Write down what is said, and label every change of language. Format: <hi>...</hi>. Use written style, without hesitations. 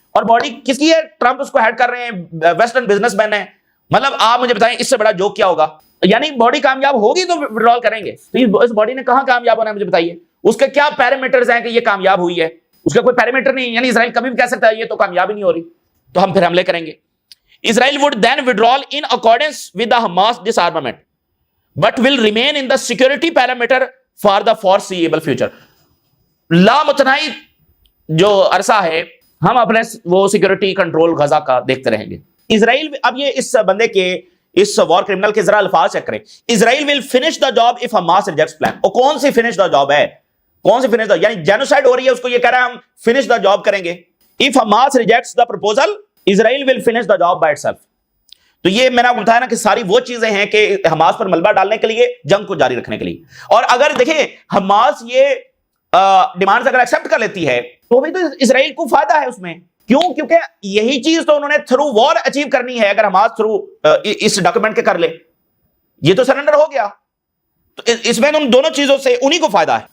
<ur>اور باڈی کس کی ہے؟ ٹرمپ اس کو ہیڈ کر رہے ہیں, ویسٹرن بزنس مین ہیں. مطلب آپ مجھے بتائیں اس سے بڑا جوک کیا ہوگا؟ یعنی باڈی کامیاب ہوگی تو وڈرال کریں گے. تو اس باڈی نے کہاں کامیاب ہونا ہے مجھے بتائیے؟ اس کے کیا پیرامیٹرز ہیں کہ یہ کامیاب ہوئی ہے؟ اس کا کوئی پیرامیٹر نہیں. یعنی اسرائیل کبھی بھی کہہ سکتا ہے یہ تو کامیاب ہی نہیں ہو رہی, تو ہم پھر حملے کریں گے.</ur> <en>Israel would then withdraw in accordance with the Hamas disarmament but will remain in the security parameter for the foreseeable future.</en> <ur>لامتناہی جو عرصہ ہے ہم اپنے وہ سیکورٹی کنٹرول غزہ کا دیکھتے رہیں گے. اسرائیل اب یہ اس بندے کے اس وار کرمنل کے ذرا الفاظ چیک کریں.</ur> <en>Israel will finish the job if Hamas rejects plan.</en> <ur>اور کون سی</ur> <en>finish the job</en> <ur>ہے؟ کون سی finish the, یعنی جینوسائیڈ ہو رہی ہے اس کو یہ کہہ رہا ہے ہم finish the job کریں گے.</ur> <en>if Hamas rejects the proposal Israel will finish the job by itself.</en> <ur>تو یہ میں نے آپ کو بتایا نا کہ ساری وہ چیزیں ہیں کہ حماس پر ملبہ ڈالنے کے لیے, جنگ کو جاری رکھنے کے لیے. اور اگر دیکھیں حماس یہ ڈیمانڈز اگر ایکسپٹ کر لیتی ہے تو بھی تو اسرائیل کو فائدہ ہے اس میں. کیوں؟ کیونکہ یہی چیز تو انہوں نے</ur> <en>through war achieve</en> <ur>کرنی ہے. اگر حماس تھرو اس ڈاکومنٹ کے کر لے, یہ تو سرنڈر ہو گیا, تو اس میں ان دونوں چیزوں سے انہی کو فائدہ ہے.</ur>